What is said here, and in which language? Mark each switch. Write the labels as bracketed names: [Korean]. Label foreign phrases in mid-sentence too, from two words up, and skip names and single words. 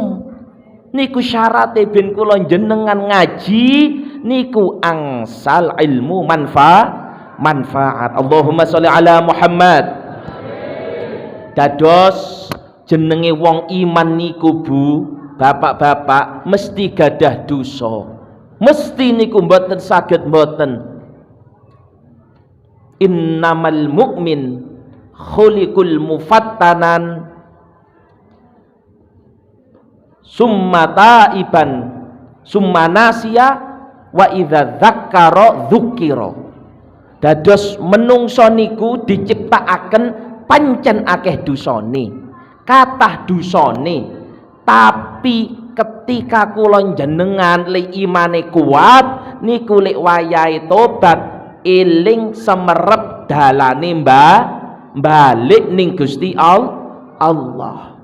[Javanese] Niku syarate ben kula jenengan ngaji niku angsal ilmu manfaat. [Arabic] اللهم صل على محمد. [Javanese] Dados jenenge wong iman niku Bu, bapak-bapak mesti gadah dosa. Mesti niku mboten saged mboten. [Arabic] إنما المؤمن خلق مفتنا ثم تائبا ثم نسيا وإذا ذكر ذكر. [Javanese] Dados menungso niku diciptakaken pancen akeh dosane, kathah dosane, tapi ketika kula jenengan li imane kuat niku lek wayahe tobat eling semerep dalane balik ning Gusti Allah.